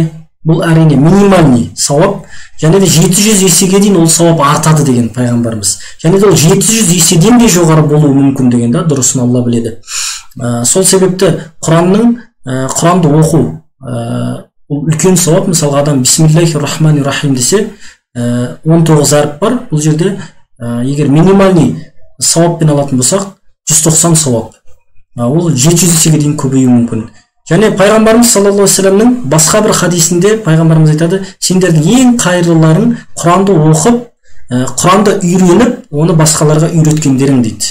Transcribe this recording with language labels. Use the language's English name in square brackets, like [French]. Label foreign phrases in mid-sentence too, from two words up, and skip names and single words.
[Kazakh] Бұл әрине минимальный сауап, және де 700 есеге дейін ол сауап артады деген пайғамбарымыз. Және де ол 700 еседен де жоғары болуы мүмкін деген, дұрысын Алла біледі. Сол себепті Құранды оқу үлкен сауап. Мысалға адам [Arabic] بسم الله الرحمن الرحيم [Kazakh] десе 19 әріп бар. Бұл жерде егер минимальный сауаппен алатын болсақ 190 сауап. Ол 700 есеге дейін көбеюі мүмкін. Және пайғамбарымыз [Arabic] صلى الله عليه وسلم [Kazakh] басқа бір хадисінде пайғамбарымыз айтады: сендердің ең қайырлыларың Құранды оқып, Құранды үйреніп, оны басқаларға үйреткендерің дейді.